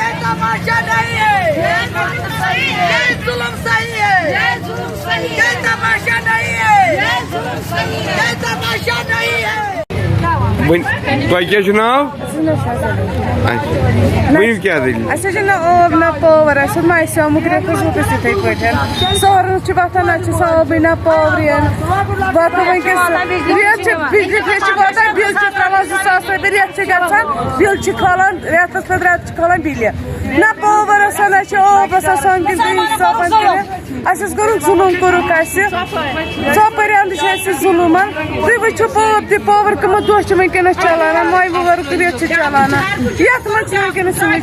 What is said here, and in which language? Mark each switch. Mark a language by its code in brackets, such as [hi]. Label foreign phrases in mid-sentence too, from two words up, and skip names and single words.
[hi] तमाशा नहीं है, ये जुल्म सही है, ये तमाशा नहीं है, ये तमाशा नहीं है. [ks] Tۄہہِ کیٛاہ چھُ ناو؟ ؤنِو کیٛاہ دٔلیٖل؟ اَسہِ حظ چھِ نہٕ آب نہ پاوَر اَسہِ چھُ مایسیومُک رٮ۪تھ اوس وُکَس یِتھَے پٲٹھۍ سہرَس چھِ وۄتھان نہ چھِ آبٕے نہ پاورٕے وۄنۍ وٕنکٮ۪س رٮ۪تھ چھِ بِجلی فیس چھِ واتان بِل چھِ ترٛاوان 2,000 رۄپیہِ رٮ۪تھ چھِ گژھان بِل چھِ کھالان رٮ۪تَس پَتہٕ رٮ۪تہٕ چھِ کھالان بِلہِ نہ پاوَر آسان نہ چھِ آب آسان سۄنہٕ کِنۍ تہِ حِسابَن کٔرِتھ اَسہِ حظ کوٚرُکھ ظُلُم کوٚرُکھ اَسہِ ژۄپٲرۍ اَندٕ چھِ اَسہِ ظُلُم تُہۍ وٕچھِو پاوَر کٕمہٕ دۄہ چھِ وٕنکٮ۪نَس چَلان ماے وُہرُک رٮ۪تھ چھِ چَلان یَتھ منٛز چھِ وٕنکٮ۪نَس